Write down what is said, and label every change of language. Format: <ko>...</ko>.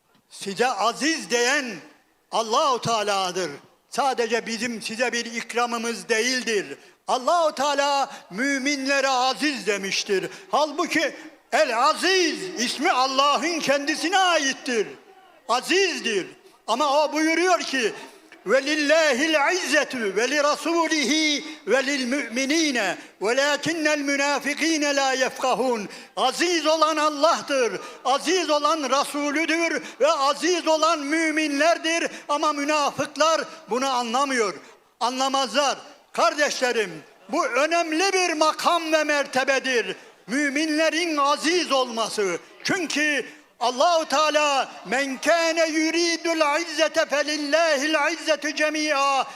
<tr>Size aziz diyen Allahu Teala'dır. Sadece bizim size bir ikramımız değildir. Allahu Teala müminlere aziz demiştir. Halbuki El-Aziz ismi Allah'ın kendisine aittir. Azizdir. Ama o buyuruyor ki</tr> <ar>وَلِلَّهِ الْعِزَّةُ وَلِرَسُولِهِ وَلِلْمُؤْمِنِينَ وَلَاكِنَّ الْمُنَافِقِينَ لَا يَفْقَهُونَ.</ar> <tr>Aziz olan Allah'tır. Aziz olan Resulüdür ve aziz olan müminlerdir. Ama münafıklar bunu anlamıyor. Anlamazlar. Kardeşlerim, bu önemli bir makam ve mertebedir. Müminlerin aziz olması. Çünkü Allahu Teala</tr> <ar>men kâne yuridul izzete felillahil izzetu cemia.</ar>